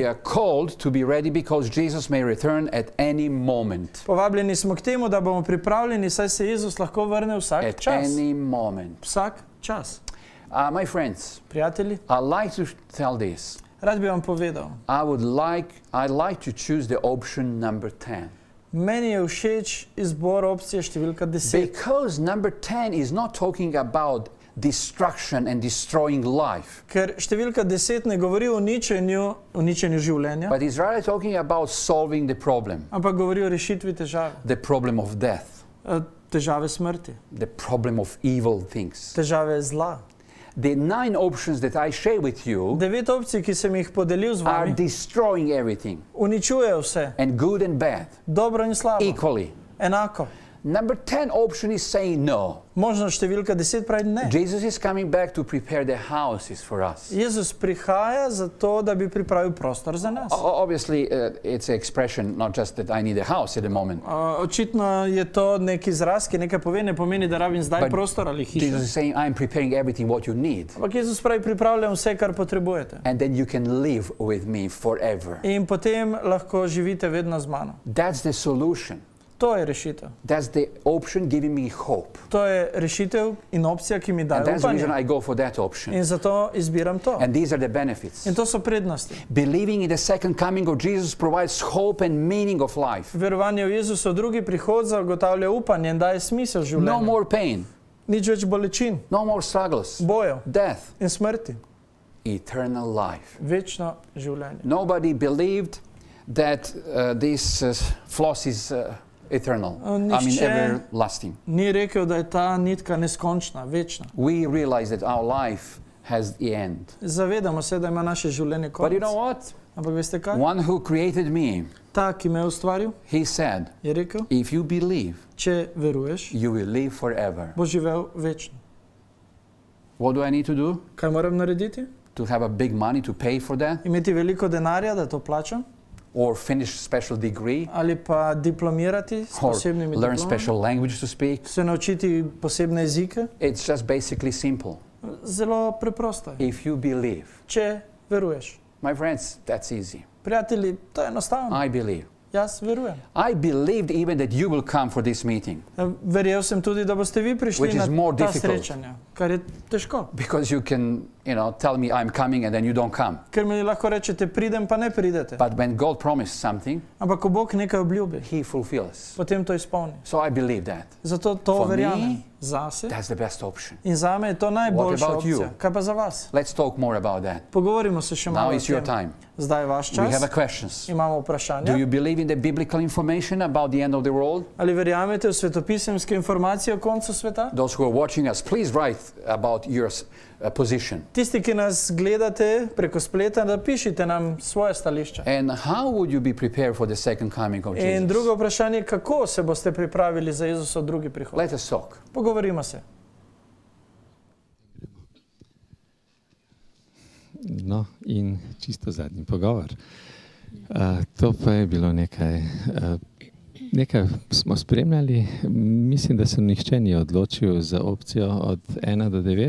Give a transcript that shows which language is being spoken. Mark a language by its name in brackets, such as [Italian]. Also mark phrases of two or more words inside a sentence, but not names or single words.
[English] We are called to be ready because Jesus may return at any moment. [Slovenian] Povabljeni smo k temu, da bomo pripravljeni, saj se Jezus lahko vrne vsak [English] At [Slovenian] čas. [English] any moment. [Slovenian] Vsak čas. [English] My friends, [Slovenian] Prijatelji, [English] I'd like to tell this. [Slovenian] rad bi vam povedal. [English] I'd like to choose the option number 10. [Slovenian] Meni je všeč izbor opcije številka 10. [English] Because number 10 is not talking about destruction and destroying life. [Slovenian] Ker številka 10 ne govori o uničenju življenja, [English] But it's rather talking about solving the problem. [Slovenian] ampak govori o rešitvi težave. [English] The problem of death. [Slovenian] Težave smrti, [English] The problem of evil things. [Slovenian] težave zla. [English] The 9 options that I share with you [Slovenian] 9 opcij, ki sem jih podelil z [English] are [Slovenian] vami, [English] destroying everything. [Slovenian] uničujejo vse, [English] And good and bad. [Slovenian] dobro in slabo, [English] Equally. [Slovenian] enako. [English] Number 10 option is saying no. [Slovenian] Možnost številka 10 pravi ne. [English] Jesus is coming back to prepare the houses for us. [Slovenian] Jezus prihaja zato, da bi pripravil prostor za nas. [English] Obviously, it's an expression, not just that I need a house at the moment. [Slovenian] Očitno je to nek izraz, ki nekaj pove, ne pomeni, da rabim zdaj [English] But [Slovenian] prostor ali [English] Jesus [Slovenian] hišo. [English] is saying, I'm preparing everything what you need. [Slovenian] Ampak Jezus pravi, pripravljam vse, kar potrebujete. [English] And then you can live with me forever. [Slovenian] In potem lahko živite vedno z mano. [English] That's the solution. [Slovenian] To je rešitev. [English] That's the option giving me hope. [Slovenian] To je rešitev in opcija, ki mi [English] And [Slovenian] daje [English] that's the reason [Slovenian] upanje. [English] I go for that option. [Slovenian] In zato izbiram to. [English] And these are the benefits. [Slovenian] In to so prednosti. [English] Believing in the second coming of Jesus provides hope and meaning of life. [Slovenian] Verovanje v Jezusa, drugi prihod zagotavlja upanje in daje smisel [English] No [Slovenian] življenju. [English] more pain, [Slovenian] Nič več bolečin, [English] no more struggles, [Slovenian] bojev [English] death, [Slovenian] in smrti. [English] eternal life. [Slovenian] Večno življenje. [English] Nobody believed that this floss is eternal. [Slovenian] Nihče [English] Everlasting. [Slovenian] ni rekel, da je ta nitka neskončna, večna. [English] We realize that our life has the end. [Slovenian] Zavedamo se, da ima naše življenje konec. [English] But you know what? [Slovenian] Ampak veste kaj? [English] One who created me, [Slovenian] Ta, ki me je ustvaril, [English] he said, [Slovenian] je rekel, [English] if you believe, [Slovenian] če veruješ, [English] you will live forever. [Slovenian] boš živel večno. [English] What do I need to do? [Slovenian] Kaj moram narediti? [English] To have a big money to pay for that? [Slovenian] Imeti veliko denarja, da to plačam? [English] Or finish special degree? [Slovenian] Ali pa diplomirati s [English] Or [Slovenian] posebnimi [English] learn [Slovenian] diplomami? [English] special language to speak? [Slovenian] Se naučiti posebne jezike? [English] It's just basically simple. [Slovenian] Zelo preprosto je. [English] If you believe. [Slovenian] Če veruješ. [English] My friends, that's easy. [Slovenian] Prijatelji, to je enostavno. [English] I believe. [Slovenian] Jaz verujem. [English] I believed even that you will come for this meeting. [Slovenian] Verjel sem tudi, da boste vi prišli [English] Which is more [Slovenian] na ta [English] difficult. [Slovenian] srečanja, kar je težko. [English] Because you can, tell me I'm coming and then you don't come. [Slovenian] Ker mi lahko rečete, pridem, pa ne pridete. [English] But when God promised something, [Slovenian] Ampak ko Bog nekaj obljubi, [English] He fulfills. [Slovenian] potem to izpolni. [English] So I believe that. [Slovenian] Zato to [English] For [Slovenian] verjamem [English] me, [Slovenian] zase [English] That's the best option. [Slovenian] in zame je to najboljša [English] about you? [Slovenian] opcija. Kaj pa za vas? [English] Let's talk more about that. [Slovenian] Pogovorimo se še [English] Now [Slovenian] malo o [English] is your [Slovenian] tem. [English] time. [Slovenian] Zdaj je vaš [English] We [Slovenian] čas. [English] have a questions. [Slovenian] Imamo [English] Do [Slovenian] vprašanja. [English] you believe in the biblical information about the end of the world? [Slovenian] Ali verjamete v svetopisemske informacije o koncu sveta? [English] Those who are watching us, please write about your position. [Slovenian] Tisti, ki nas gledate preko spleta, da pišite nam svoje stališča. [English] And how would you be prepared for the second coming of [Slovenian] In [English] Jesus? [Slovenian] drugo vprašanje, kako se boste pripravili za Jezusov drugi prihod? [English] Let us talk. [Slovenian] Pogovorimo se. No, in čisto zadnji pogovor. To pa je bilo nekaj. Nekaj smo spremljali, mislim, da se nihče ni odločil za opcijo od 1 do 9.